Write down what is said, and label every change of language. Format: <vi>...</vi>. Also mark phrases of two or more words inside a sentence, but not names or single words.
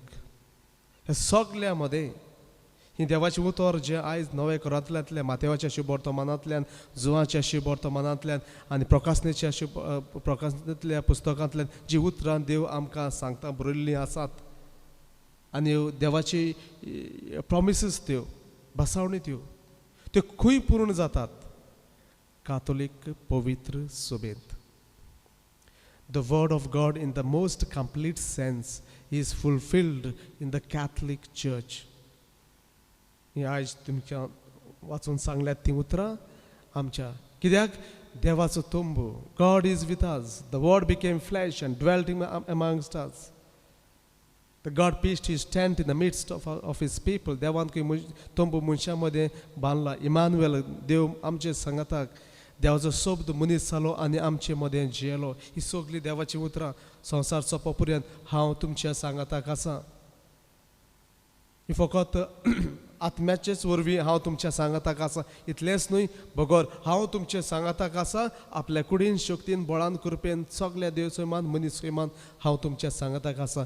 <kok>हे सगल्या मदें ही देवाचें उतर जें आयज नवे करांतल्यांतल्या मातेवाच्या शुभ वर्तमानांतल्यान, जुवाच्या शुभ वर्तमानांतल्यान आनी प्रकाशनेच्या प्रकाशनेंतल्या पुस्तकांतल्यान जीं उतरां देव आमकां सांगता बरयल्लीं आसात आनी देवाची प्रॉमिसीस त्यो बसावणी त्यो खंय पूर्ण जातात? काथोलीक पवित्र सभेंत.</kok> <en>The word of God in the most complete sense is fulfilled in the Catholic Church.</en> <kok>ही आयज तुमच्या वाचून सांगल्यात ती उतरां आमच्या कित्याक देवाचो तोंब</kok> <en>God is with us. The word became flesh and dwelt amongst us. The God pitched his tent in the midst of his people.</en> <kok>देवान खंय तोंब मनशां मदें बांदला. इमानुएल देव आमचे सांगाताक देवाचो शब्द मनीस जालो आनी आमचे मदें जियेलो. ही सगळीं देवाची उतरां संवसार सोंपो पर्यंत हांव तुमच्या सांगाताक आसा. ही फकत आत्म्याचेच वरवीं हांव तुमच्या सांगाताक आसा इतलेंच न्हय, बगर हांव तुमच्या सांगाताक आसा आपल्या कुडीन शक्तीन बळान कृपेन सगल्या देव सैमान मनीस सैमान हांव तुमच्या सांगाताक आसा.</kok>